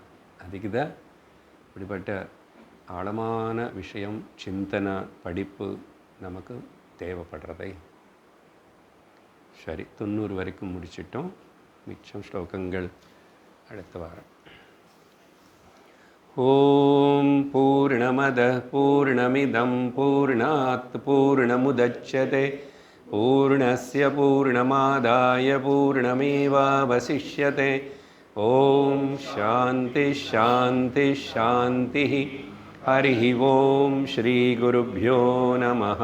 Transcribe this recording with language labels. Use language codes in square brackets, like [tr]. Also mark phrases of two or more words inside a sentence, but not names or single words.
[ta] அதுக்கு தான் இப்படிப்பட்ட ஆழமான விஷயம், சிந்தனை, படிப்பு நமக்கு தேவைப்படுறதை. சரி, 90 வரைக்கும் முடிச்சிட்டோம். மிச்சம் ஸ்லோகங்கள் அடுத்த வாரம். [sa] ஓம் பூர்ணமத பூர்ணமிதம் பூர்ணாத் பூர்ணமுதச்யதே பூர்ணஸ்ய பூர்ணமாதாய பூர்ணமேவாவசிஷ்யதே. ஓம் சாந்தி சாந்தி சாந்தி. ஹரி ஓம் ஸ்ரீ குருப்யோ நமः.